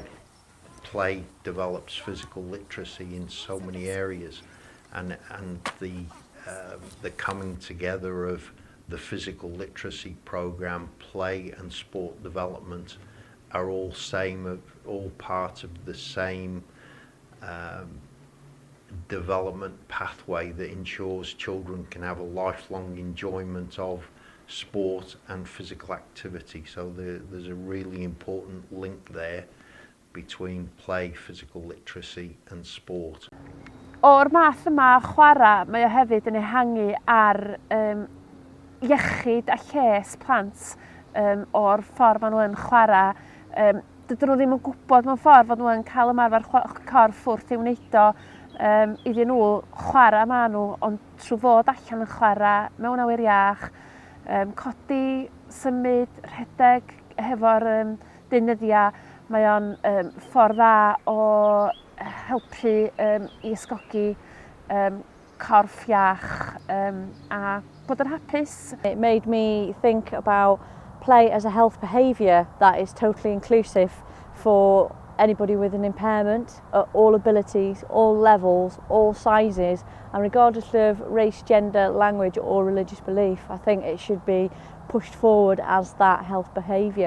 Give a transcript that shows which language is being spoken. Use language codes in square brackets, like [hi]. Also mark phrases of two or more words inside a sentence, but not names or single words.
[en] Play develops physical literacy in so many areas, and the coming together of the physical literacy program, play and sport development are all part of the same development pathway that ensures children can have a lifelong enjoyment of sport and physical activity. So there's a really important link there between play, physical literacy and sport. [cy] O'r math yma o chwarae, mae o hefyd yn ehangu ar iechyd a lles plant o'r ffordd maen nhw yn chwarae. Dydyn nhw ddim yn gwybod mewn ffordd fod nhw'n cael ymarfer corff wrth i'w wneud o iddyn nhw chwarae maen nhw, ond trwy fod allan yn chwarae mewn awyr iach, codi, symud, rhedeg hefo'r deunyddiau, mae o'n ffordd dda o helpu i ysgogi corff iach a bod yn hapus. [en] It made me think about play as a health behaviour that is totally inclusive for anybody with an impairment at all abilities, all levels, all sizes, and regardless of race, gender, language or religious belief. I think it should be pushed forward as that health behaviour.